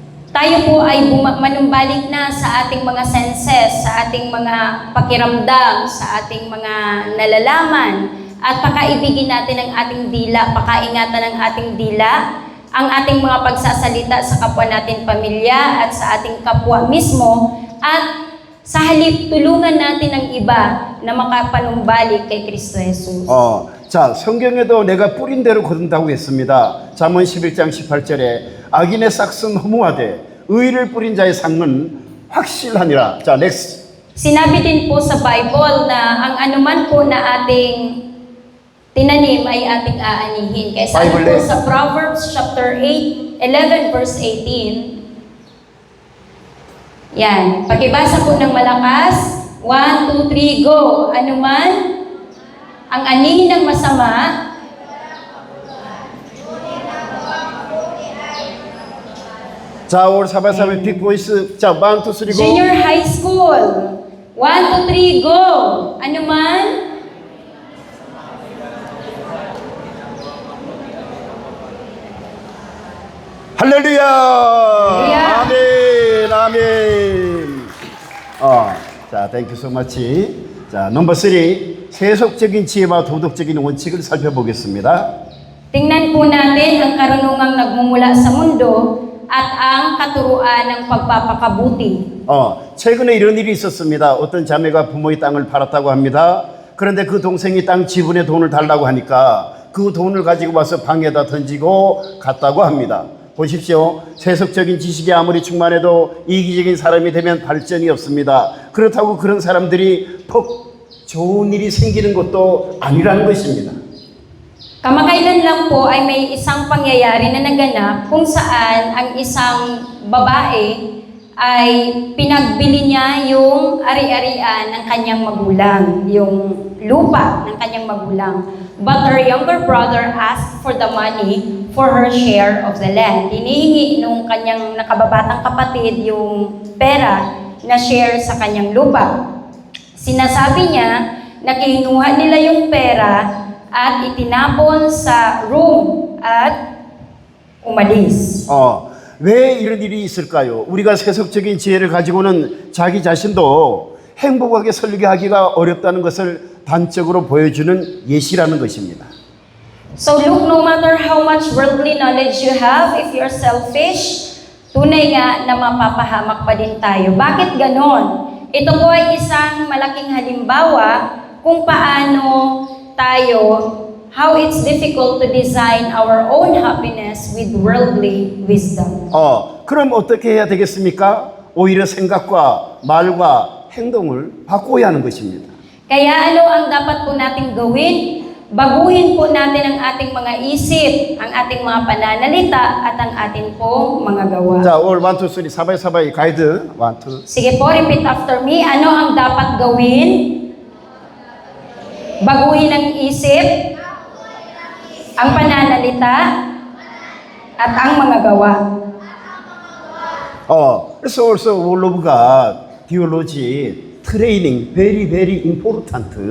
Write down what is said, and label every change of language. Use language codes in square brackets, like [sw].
[tl] tayo po ay manumbalik na sa ating mga senses, sa ating mga pakiramdam, sa ating mga nalalaman, at pakaibigin natin ang ating dila, pakaingatan ng ating dila, ang ating mga pagsasalita sa kapwa natin pamilya at sa ating kapwa mismo, at sa halip tulungan natin ang iba na makapanumbalik kay Kristo Jesus. [ko] 자, 성경에도 내가 뿌린 대로 거둔다고 했습니다. 잠언 11장 18절에 악인의 싹은 허무하되 의를 뿌린 자의 상은 확실하니라. [en] 자, next. [tl] Sinabi din po sa Bible na ang anuman po na ating tinanim ay ating aanihin. Kaya sabi po [en] Bible. [tl] sa Proverbs chapter 11 verse 18, yan, pakibasa po ng malakas, 1, 2, 3, go! Anuman ang anihin ng masama, [ko] 자, 오늘 사바사바 빅보이스. [en] 자, 1, 2, 3, go. Junior High School, 1, 2, 3, go! Anuman [ko] 할렐루야! 할렐루야! 아멘, 아멘. 자, [en] thank you so much. [ko] 자, 넘버 3. 세속적인 지혜와 도덕적인 원칙을 살펴보겠습니다. [tl] tingnan po natin ang karunungang nagmumula sa mundo at ang katuruan ng pagpapakabuti. [ko] 최근에 이런 일이 있었습니다. 어떤 자매가 부모의 땅을 팔았다고 합니다. 그런데 그 동생이 땅 지분의 돈을 달라고 하니까 그 돈을 가지고 와서 방에다 던지고 갔다고 합니다. 보십시오. 세속적인 지식이 아무리 충만해도 이기적인 사람이 되면 발전이 없습니다. 그렇다고 그런 사람들이 퍽 좋은 일이 생기는 것도 아니라는 것입니다. [tl] Kamakailan lang po ay may isang pangyayari na naganap kung saan ang isang babae ay pinagbili niya yung ari-arian ng kanyang magulang, yung lupa ng kanyang magulang. [en] But her younger brother asked for the money for her share of the land. [tl] Hinihingi nung kanyang nakababatang kapatid yung pera na share sa kanyang lupa. Sinasabi niya na kinuha nila yung pera at itinapon sa room at umalis. [ko] 왜 이런 일이 있을까요? 우리가 세속적인 지혜를 가지고는 자기 자신도 행복하게 설계하기가 어렵다는 것을 단적으로 보여주는 예시라는 것입니다. [en] So look, no matter how much worldly knowledge you have, if you're selfish, [tl] tunay nga na mapapahamak pa din tayo. Bakit ganon? Ito po ay isang malaking halimbawa kung paano tayo, [en] how it's difficult to design our own happiness with worldly wisdom. [ko] 그럼 어떻게 해야 되겠습니까? 오히려 생각과 말과 행동을 바꿔야 하는 것입니다. [tl] Kaya ano ang dapat po nating gawin? Baguhin po natin ang ating mga isip, ang ating mga pananalita, at ang ating pong mga gawa. 자, 올 1, 2, 3 사바이 가이드 1, 2. Sige po, [en] repeat after me. [tl] Ano ang dapat gawin? Baguhin ang isip, ang pananalita, at ang mga gawa. [ko] 그래서 [en] also all of God, theology, training, very, very important.